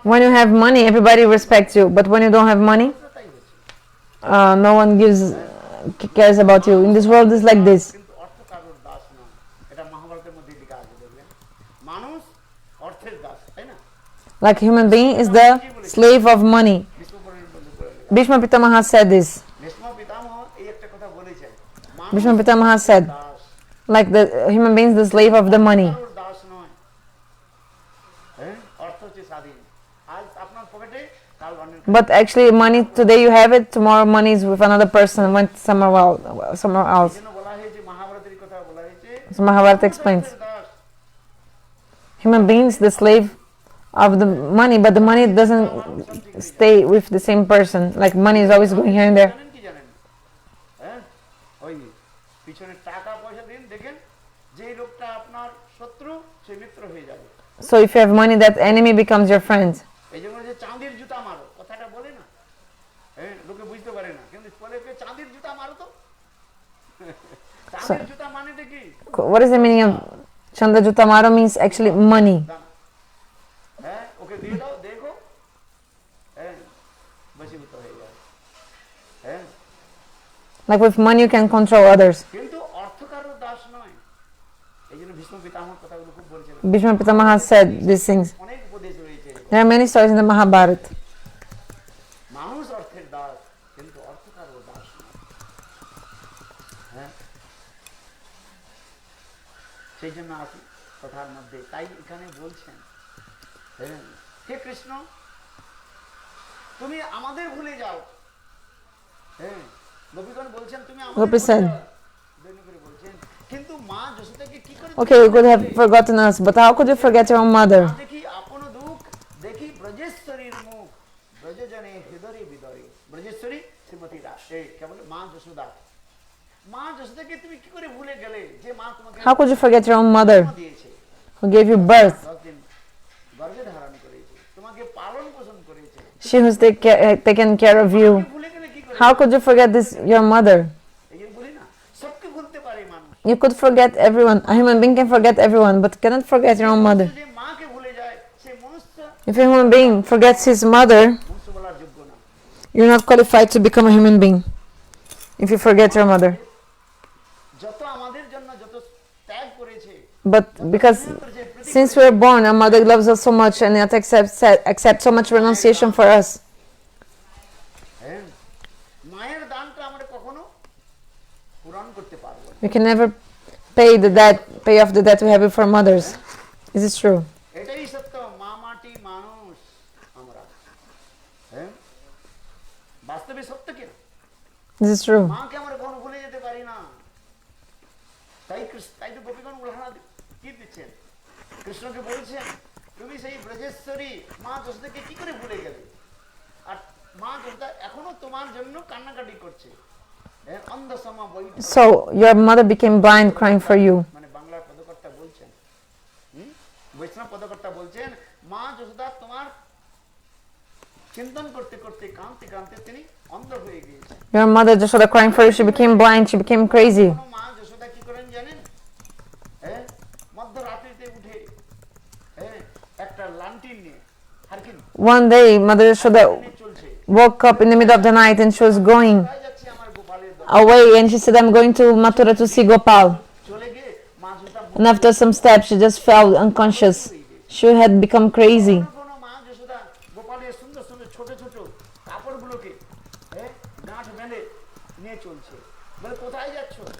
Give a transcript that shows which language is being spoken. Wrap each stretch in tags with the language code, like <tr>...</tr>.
<en>When you have money, everybody respects you. But when you don't have money,</en> <bn>তাই হচ্ছে।</bn> <en>no one cares about you. In this world, it's like this.</en> <bn>কিন্তু অর্থ কারোর দাস নয়, এটা মহাভারতের মধ্যে লেখা আছে দেখবেন। মানুষ অর্থের দাস, তাই না?</bn> <en>Like human being is the slave of money. Bhishma Pitamaha said this.</en> <bn>Bhishma পিতামহ এই একটা কথা বলেছেন,</bn> <en>Bhishma Pitamaha said,</en> <bn>Das</bn> <en>like the human being is the slave of the money.</en> <bn>কারোর দাস নয়। হ্যাঁ, অর্থ হচ্ছে স্বাধীন। আজ আপনার পকেটে, কাল অন্যের কাছে।</bn> <en>But actually, money today you have it, tomorrow money is with another person, went somewhere else.</en> <bn>এজন্য বলা হয়েছে, মহাভারতের কথা বলা হয়েছে,</bn> <en>So Mahabharata explains,</en> <bn>Das.</bn> <en>human beings the slave of the money, but the money doesn't stay with the same person. Like money is always going here and there.</en> <bn>জানেন কি জানেন? হ্যাঁ, ওই পিছনে টাকা পয়সা দিন, দেখেন যে লোকটা আপনার শত্রু সে মিত্র হয়ে যাবে।</bn> <en>So if you have money, that enemy becomes your friend.</en> <bn>এই জন্য যে চাঁদির জুতা মারো কথাটা বলে না, হ্যাঁ, লোকে বুঝতে পারে না, কিন্তু বলে যে চাঁদির জুতা মারো তো। চাঁদির জুতা মানেটা কি?</bn> <en>What is the meaning of Chandra Juta Maro? Means actually money.</en> <bn>হ্যাঁ, ওকে দিয়ে দাও, দেখো, হ্যাঁ, বশীভূত হয়ে যায়। হ্যাঁ,</bn> <en>Like with money you can control others.</en> <bn>কিন্তু অর্থ কারোর দাস নয়। এই জন্য ভীষ্ম পিতামহ কথাগুলো খুব বলেছিলেন।</bn> <en>Bhishma Pitamaha said these things.</en> <bn>অনেক উপদেশ রয়েছে।</bn> <en>There are many stories in the Mahabharata.</en> <bn>মানুষ অর্থের দাস, কিন্তু অর্থ কারোর দাস নয়। হ্যাঁ, সেই জন্য আসি কথার মধ্যে। তাই এখানে বলছেন, হ্যাঁ, হে কৃষ্ণ তুমি আমাদের ভুলে যাও। হ্যাঁ, গোপীগণ বলছেন তুমি আমাদের</bn> <en>Gopi</en> <bn>ভুলে</bn> <en>said,</en> <bn>যাও। দৈন্য করে বলছেন, কিন্তু মা যশোদাকে কি করে</bn> <en>okay, you could have forgotten us, but how could you forget your own mother?</en> <bn>দেখি আপন দুঃখ, দেখি ব্রজেশ্বরীর মুখ, ব্রজজনে হৃদয়ে বিদরে। ব্রজেশ্বরী শ্রীমতী রাধে, কেবল মা যশোদা। মা যশোদাকে তুমি কি করে ভুলে গেলে, যে মা তোমাকে</bn> <en>How could you forget your own mother</en> <bn>দিয়েছে,</bn> <en>who gave you birth?</en> <bn>10 দিন গর্ভে ধারণ করেছে, তোমাকে পালন পোষণ করেছে,</bn> <en>She who's taken care of you.</en> <bn>ভুলে গেলে কি করে?</bn> <en>How could you forget this, your mother?</en> <bn>এই যে বলি না, সবকে ভুলতে পারে মানুষ।</bn> <en>You could forget everyone. A human being can forget everyone, but cannot forget your own mother.</en> <bn>যে মাকে ভুলে যায় সে মনুষ্য,</bn> <en>If a human being forgets his mother,</en> <bn>মনুষ্য বলার যোগ্য না।</bn> <en>you're not qualified to become a human being. If you forget your mother.</en> <bn>যত আমাদের জন্য যত ত্যাগ করেছে,</bn> <en>But because since we were born, our mother loves us so much and yet accepts so much renunciation for us.</en> <bn>হ্যাঁ, মায়ের দানটা আমরা কখনো পূরণ করতে পারবো না।</bn> <en>We can never pay off the debt we have with our mothers. Is this true?</en> <bn>এটাই সত্য। মা মাটি মানুষ আমরা। হ্যাঁ, বাস্তবে সত্য কি না?</bn> <en>Is this true?</en> <bn>মাকে আমরা কখনো ভুলে যেতে পারি না। তাই তো গোপীগণ উদাহরণ কি দিচ্ছেন, কৃষ্ণকে বলছেন তুমি সেই ব্রজেশ্বরী মা যশোদাকে কি করে ভুলে গেলে, আর মা যশোদা এখনো তোমার জন্য কান্নাকাটি করছে। অন্ধ সমা বই,</bn> <en>So your mother became blind crying for you.</en> <bn>মানে বাংলার পদকর্তা বলছেন, বৈষ্ণব পদকর্তা বলছেন, মা যশোদা তোমার চিন্তন করতে করতে কাঁদতে কাঁদতে তিনি অন্ধ হয়ে গিয়েছেন।</bn> <en>Your mother Yashoda crying for you, she became blind, she became crazy.</en> <bn>মা যশোদা কি করেন জানেন? হ্যাঁ, মধ্যরাত্রিতে উঠে, হ্যাঁ, একটা লান্টিন নিয়ে, হারকিন</bn> <en>One day, Mother Yashoda</en> <bn>নিয়ে চলছে,</bn> <en>woke up in the middle of the night and she was going</en> <bn>কোথায় যাচ্ছে আমার গোপালের দল,</bn> <en>away and she said, I'm going to Mathura to see Gopal.</en> <bn>চলে গিয়ে মা Yashoda</bn> <en>And after some steps, she just fell unconscious. She had become crazy.</en> <bn>কোনো মা যশোদা গোপালের সুন্দর সুন্দর ছোট ছোট কাপড়গুলোকে, হ্যাঁ, গাঁঠ বেঁধে নিয়ে চলছে, বলে কোথায় যাচ্ছ?</bn>